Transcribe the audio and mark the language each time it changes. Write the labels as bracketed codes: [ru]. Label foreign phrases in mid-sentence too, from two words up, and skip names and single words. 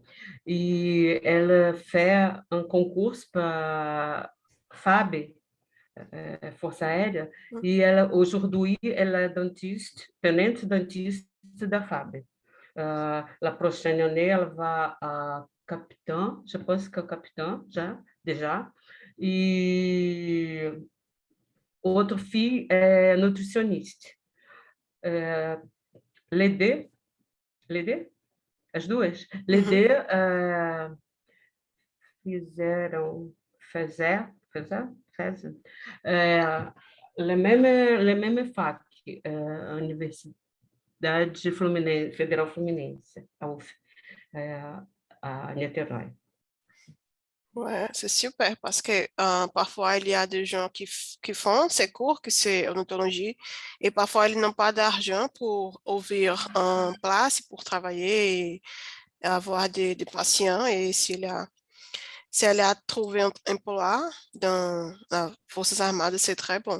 [fr] Et elle fait un concours pour FAB, Força Aérea, et aujourd'hui, elle est dentiste, tenente dentiste da FAB. La prochaine année, elle va capitaine, je pense que capitaine, já, déjà. [pt] E outra filha é nutricionista. Lede, Lede, as duas. Mhm. Lede fizeram, fizeram, [fr] le même fac, [pt] a Universidade Fluminense, Federal Fluminense, a UF, a Niterói. [fr] Ouais, c'est super parce que parfois il y a des gens qui font ces cours, que c'est en odontologie, et parfois ils n'ont pas d'argent pour ouvrir un place pour travailler et avoir des patients. Et si elle a trouvé un emploi dans les Forces armées, c'est très bon.